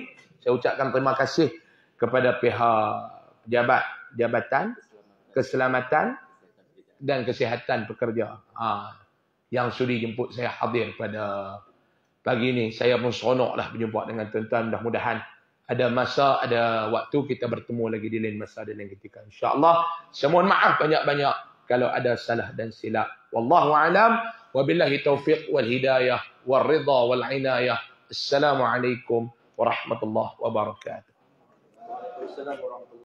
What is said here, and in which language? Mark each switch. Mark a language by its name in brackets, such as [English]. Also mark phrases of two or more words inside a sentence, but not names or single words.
[Malay] Saya ucapkan terima kasih kepada pihak Jabatan Keselamatan dan Kesihatan Pekerja yang sudi jemput saya hadir pada pagi ini. Saya pun seronoklah berjumpa dengan tuan-tuan. Mudah-mudahan ada masa, ada waktu kita bertemu lagi di lain masa dan lain ketika. InsyaAllah. Saya mohon maaf banyak-banyak kalau ada salah dan silap. [Arabic] والله أعلم. وبالله التوفيق والهداية والرضا والعناية. السلام عليكم ورحمة الله وبركاته. وعليكم السلام ورحمة الله